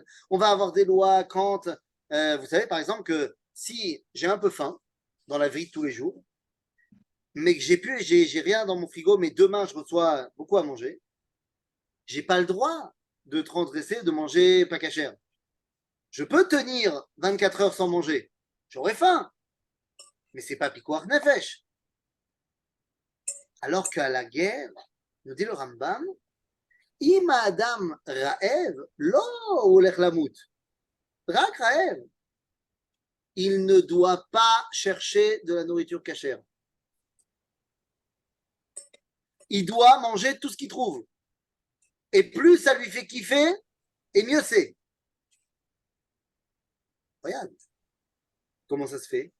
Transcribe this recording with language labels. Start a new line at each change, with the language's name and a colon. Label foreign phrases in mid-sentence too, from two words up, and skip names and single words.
French: On va avoir des lois quand, vous savez, par exemple, que si j'ai un peu faim dans la vie de tous les jours, mais que j'ai rien dans mon frigo, mais demain, je reçois beaucoup à manger, j'ai pas le droit de transgresser, de manger pas cachère. Je peux tenir 24 heures sans manger. J'aurai faim. Mais c'est pas
Hebrew: פיקוח נפש.
French: Alors qu'à la guerre, nous dit le Rambam,
Hebrew: אם אדם רעב, לא הולך למות. רק רעב.
French: Il ne doit pas chercher de la nourriture cachère. Il doit manger tout ce qu'il trouve. Et plus ça lui fait kiffer, et mieux c'est. Regarde. Comment ça se fait?